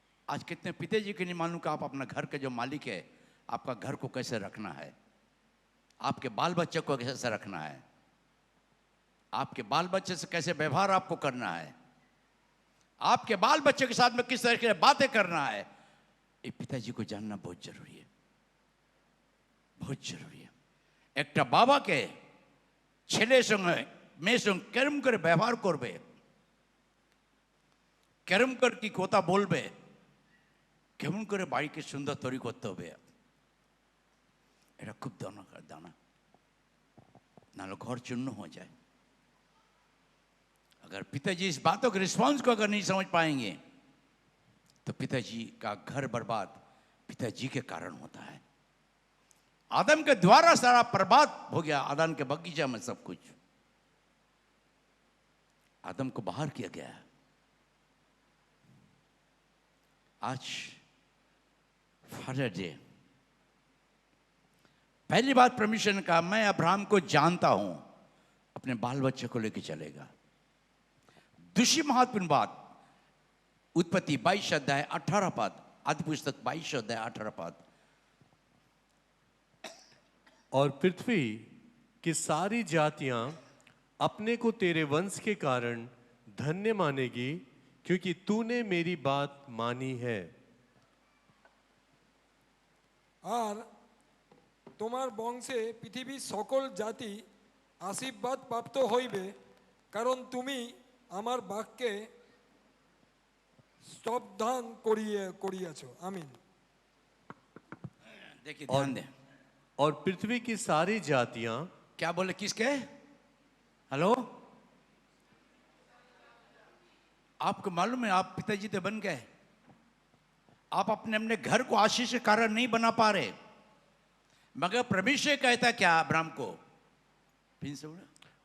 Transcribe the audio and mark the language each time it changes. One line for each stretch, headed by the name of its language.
Hindi: आज कितने पिताजी को नहीं मालूम कि आप अपना घर के जो मालिक है, आपका घर को कैसे रखना है, आपके बाल बच्चे को कैसे रखना है, आपके बाल बच्चे से कैसे व्यवहार आपको करना है, आपके बाल बच्चे के साथ में किस तरह की बातें करना है। ये पिताजी को जानना बहुत जरूरी है, बहुत जरूरी है। एक बाबा के
Bangla: ছেলের সঙ্গে মেয়ের সঙ্গে কেরম করে ব্যবহার করবে, কেরম করে কি কথা বলবে, কেমন করে বাড়িকে সুন্দর তৈরি করতে হবে, এটা খুব দরকার দানা,
Hindi: नालो घर चूर्ण हो जाए। अगर पिताजी इस बातों के रिस्पॉन्स को अगर नहीं समझ पाएंगे तो पिताजी का घर बर्बाद पिताजी के कारण होता है। आदम के द्वारा सारा बर्बाद हो गया, आदम के बगीचा में सब कुछ, आदम को बाहर किया गया। आज फादर डे, पहली बात परमेश्वर ने कहा मैं अब्राहम को जानता हूं, अपने बाल बच्चे को लेकर चलेगा। दूसरी महत्वपूर्ण बात, उत्पत्ति 22 अध्याय 18 पद, आदि पुस्तक 22 अध्याय 18 पद, और पृथ्वी की सारी जातियां अपने को तेरे वंश के कारण धन्य मानेगी, क्योंकि तूने मेरी बात मानी है।
Bangla: আর তোমার বংশে পৃথিবীর সকল জাতি আশীর্বাদ প্রাপ্ত হইবে, কারণ তুমি আমার বাক্যে স্তবধান করিয়াছ। আমিন।
Hindi: देखिए ध्यान दें। और पृथ्वी की सारी जातियां, क्या बोले, किसके? हेलो, आपको मालूम है आप पिताजी तो बन गए, आप अपने अपने घर को आशीष के कारण नहीं बना पा रहे, मगर परमेश्वर कहता क्या अब्राहम को, फिर से बोला,